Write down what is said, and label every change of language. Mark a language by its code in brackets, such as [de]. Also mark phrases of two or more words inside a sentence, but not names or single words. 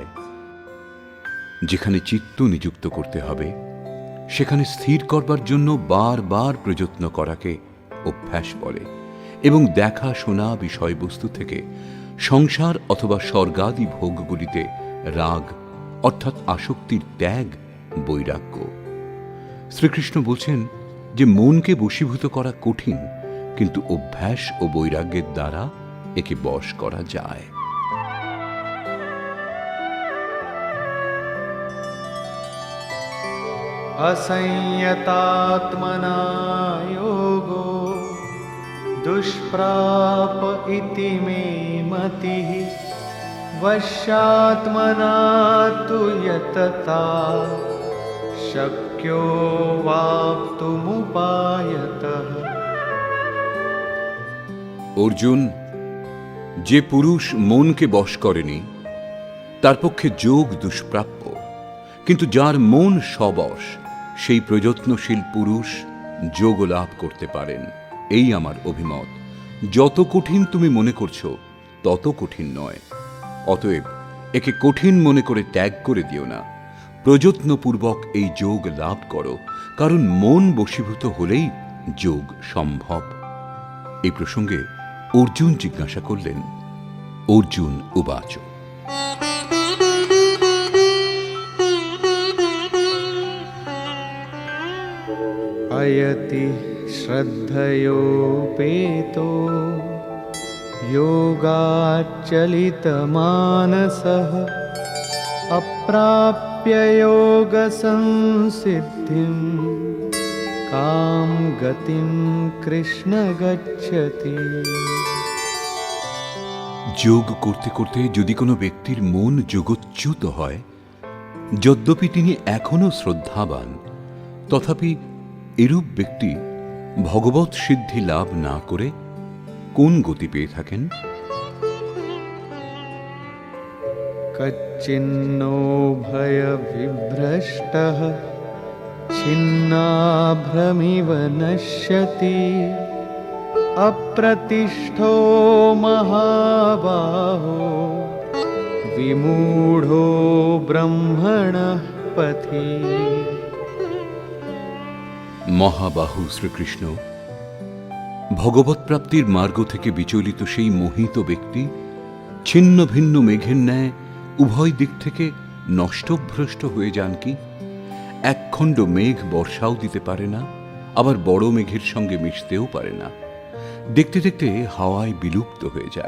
[bn] যেখানে চিত্ত নিযুক্ত করতে হবে, সেখানে স্থির করবার জন্য বারবার প্রযত্ন করাকে অভ্যাস বলে, এবং দেখা শোনা বিষয়বস্তু থেকে সংসার অথবা স্বর্গাদি ভোগগুলিতে রাগ অর্থাৎ আসক্তির ত্যাগ বৈরাগ্য। শ্রীকৃষ্ণ বলছেন যে মনকে বশীভূত করা কঠিন, কিন্তু অভ্যাস ও বৈরাগ্যের দ্বারা একে বশ করা যায়। [sa] असंयतात्मना योगो दुष्प्राप इति मे मतिः वश्यात्मना तु यतता शक्यो वाप्तुमुपायतः। [bn] অর্জুন, যে পুরুষ মনকে বশ করেনি তার পক্ষে যোগ দুষ্প্রাপ্য, কিন্তু যার মন সবশ সেই প্রযত্নশীল পুরুষ যোগ লাভ করতে পারেন। এই আমার অভিমত। যত কঠিন তুমি মনে করছো তত কঠিন নয়। অতএব একে কঠিন মনে করে ত্যাগ করে দিও না, প্রযত্নপূর্বক এই যোগ লাভ করো, কারণ মন বশীভূত হলেই যোগ সম্ভব। এই প্রসঙ্গে অর্জুন জিজ্ঞাসা করলেন, অর্জুন উবাচ। [sa] अयति श्रद्धयोपेतो योगाच्चलितमानसः अप्राप्य योगसंसिद्धिं कां गतिं कृष्ण गच्छति। [bn] যোগ করতে করতে যদি কোনো ব্যক্তির মন যোগচ্যুত হয়, যদ্যপি তিনি এখনও শ্রদ্ধাবান, তথাপি এরূপ ব্যক্তি ভগবৎ সিদ্ধি লাভ না করে কোন গতি পেয়ে থাকেন? [sa] कच्चिन्नो भयविभ्रष्टः छिन्नाभ्रमिव नश्यति अप्रतिष्ठो महाबाहो विमूढो ब्रह्मणः पथि। [bn] মহাবাহু শ্রীকৃষ্ণ ভগবৎ প্রাপ্তির মার্গ থেকে বিচলিত সেই মোহিত ব্যক্তি ছিন্ন ভিন্ন মেঘের ন্যায় উভয় দিক থেকে নষ্টভ্রষ্ট হয়ে যান কি? একখণ্ড মেঘ বর্ষাও দিতে পারে না, আবার বড় মেঘের সঙ্গে মিশতেও পারে না, দেখতে দেখতে হাওয়ায় বিলুপ্ত হয়ে যায়।